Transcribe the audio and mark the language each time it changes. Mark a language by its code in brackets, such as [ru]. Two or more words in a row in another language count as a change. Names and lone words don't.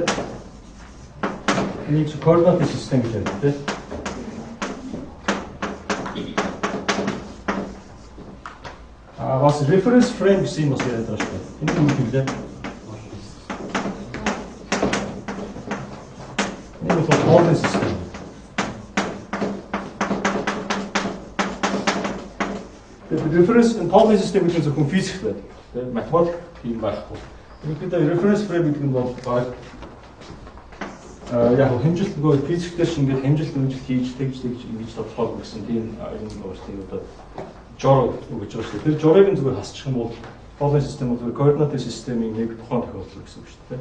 [mn] Энийг координатын систем гэж ярьдаг. Бас [en] reference frame [mn] гэсэн юм бас яриад байгаа шүү дээ. Энэ юу юм бэ? Энэ бол [en] coordinate system. Reference and coordinate system [mn] гэдэг нь зөвхөн физик байдаг. Тэгээ математик юм байхгүй. Ерөнхийдөө [en] reference frame [mn] гэдэг нь бол баг яг хэмжилт нөгөө физиктээр чинь ингээд хэмжилт хийж ингэж тодорхойлох гэсэн тийм юм өөрсдөө одоо жор гэж байна шүү дээ. Тэр жорыг нь зүгээр хасчих юм бол [en] coordinate system [mn] бол координатын системийн нэг тухайн тохиолдол гэсэн үг шүү дээ.